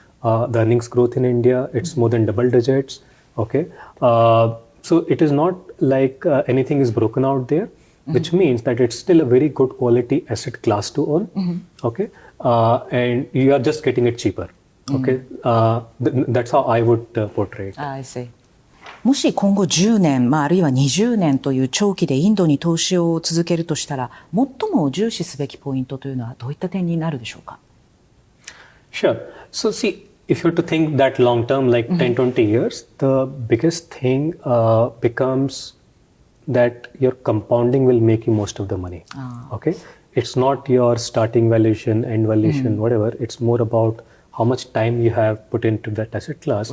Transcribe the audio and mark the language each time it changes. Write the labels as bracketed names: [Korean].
[English] The earnings growth in India, it's more than double digits. Okay, so it is not like anything is broken out there, which means that it's still a very good quality asset class to own. Okay, and you are just getting it cheaper. Okay, that's how I would portray it. I see. [Japanese] もし今後10年、あるいは20年という長期でインドに投資を続けるとしたら、最も重視すべきポイントというのはどういった点になるでしょうか？ [English] Sure. So see, if you were to think that long term, like 10, 20 years, the biggest thing becomes that your compounding will make you most of the money. Okay? It's not your starting valuation, end valuation, whatever. It's more about how much time you have put into that asset class.